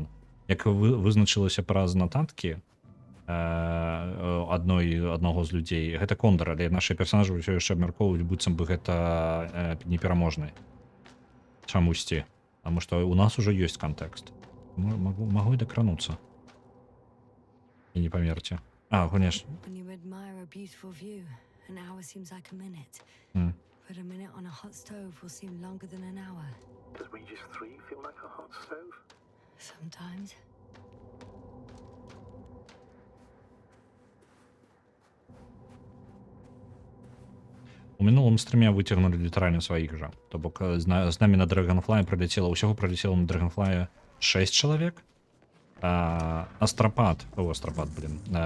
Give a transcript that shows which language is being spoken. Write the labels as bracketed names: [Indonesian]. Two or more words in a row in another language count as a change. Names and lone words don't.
[Belarusian] Як вызначылася праз нататкі аднаго з людзей, гэта Кондор, але нашы персанажы ўсё яшчэ абмяркоўваюць, быццам бы гэта непераможны. Чамусьці. Таму што у нас ужо ёсць кантэкст. Магу і дакрануцца. І не памерці. Конечно. [English] When you admire a beautiful view, an hour seems like a minute. But a minute on a hot stove will seem longer than an hour. Does Regis 3 feel like a hot stove? Sometimes. [Belarusian] У мінулым стрыме выцягнулі літаральна сваіх жа. То бок з намі на Dragonfly пралецела, ўсяго пралецела на Dragonfly 6 чалавек. Астрапад, блин.